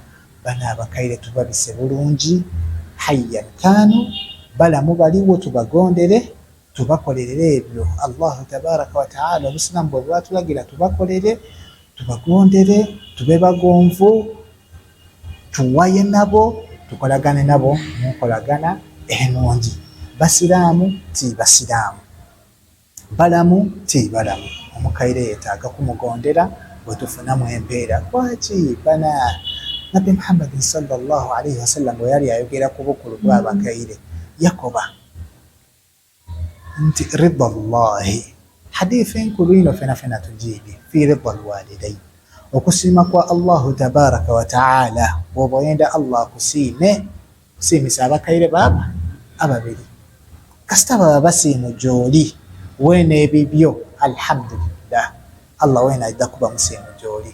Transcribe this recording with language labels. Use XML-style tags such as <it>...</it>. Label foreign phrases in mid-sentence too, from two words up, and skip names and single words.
<lg>Bana abakaire tubabise bulungi hayyan kanu, balamu baliwo tubagondere tubakolerere ebyo</lg> <ar>الله تبارك وتعالى</ar> <lg>Obusiraamu bwe bwatulagira tubakolere tubagondere tube bagonvu tuwaye nabo tukolagane nabo mukolagana enungi. Basiraamu ti basiraamu, balamu ti balamu. Omukaire yetaaga kumugondera bwe tufunamu empeera. Lwaki bana nabbi</lg> <ar>محمد صلى الله عليه وسلم</ar> <lg>bwe yali ayogera ku bukulu bw'abakaire yakoba nti</lg> <ar>رضا الله,</ar> <lg>hadithi enkulu ino fena tugiibi</lg> <ar>في رضا الوالدين,</ar> <lg>okusiima kwa</lg> <ar>الله تبارك وتعالى.</ar> <lg>Bw'oba oyenda Allah kusiimisa abakaire baba ababiri, kasita baba basiimu gy'oli weena ebibyo alhamdulillah Allah weena ajja kuba musiimu gy'oli.</lg>